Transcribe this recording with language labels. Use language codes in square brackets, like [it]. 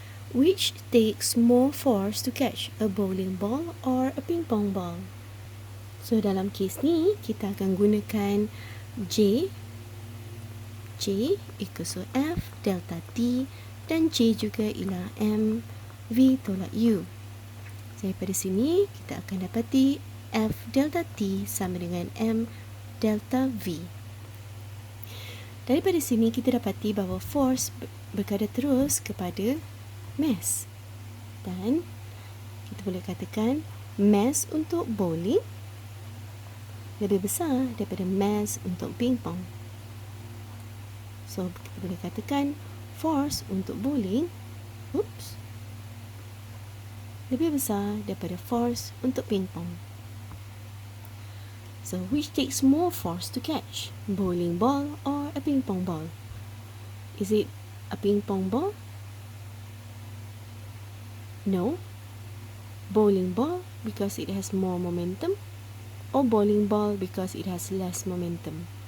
[en] Which takes more force to catch, a bowling ball or a ping pong ball? [ms] So dalam kes ni kita akan gunakan J equals to F delta T dan J juga ialah M V tolak U. So daripada sini kita akan dapati F delta T sama dengan M delta V. Daripada sini kita dapati bahawa force berkadar terus kepada mass. Dan kita boleh katakan mass untuk bowling lebih besar daripada mass untuk ping pong. So kita boleh katakan force untuk bowling lebih besar daripada force untuk ping pong. [en] So which takes more force to catch, bowling ball or a ping pong ball? Is it a ping pong ball? No. Bowling ball because it has more momentum, or bowling ball because it has less momentum?